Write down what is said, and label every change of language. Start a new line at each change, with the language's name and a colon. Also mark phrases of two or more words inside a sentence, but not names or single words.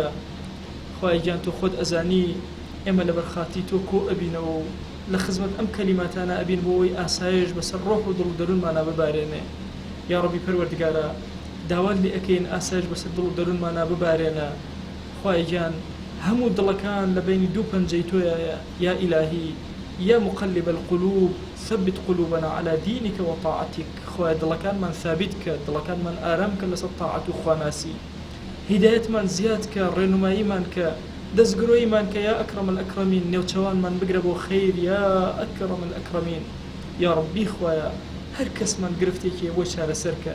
Central Kurdish: خوای گیان تۆ خۆت ئەزانی ئێمە لە بەرخاتی تۆ کۆ ئەبینەوە و لە خزمەت ئەم کەلیماتانە ئەبین بۆەوەی ئاسایش بەسەر ڕۆح و دڵ و دەروونمانە ببارێنێ. یا ڕەبی پەروەردگارە داوات لێ ئەکەین ئاسایش بەسەر دڵ و دەروونمانە ببارێنە. خوای گیان هەموو دڵەکان لە بینی دوو پەنجەی تۆیە یا ئیلاهی یا
Arabic: مقلب القلوب ثبت قلوبنا على دينك وطاعتك.
Central Kurdish: خوای دڵەکانمان ثابت کە، دڵەکانمان ئارام کە لەسەر تاعەت و خواناسی، هیدایەتمان زیاد کە، ڕێنماییمان کە، دەستگرۆیمان کە
Arabic: یا ئەکرەم الئەکرەمین.
Central Kurdish: نێوچەوانمان بگرە بۆ خەیر
Arabic: یا ئەکرەم الئەکرەمین.
Central Kurdish: یا ڕەبی خوایە هەر کەسمان گرفتێکی بۆ چارەسەرکە.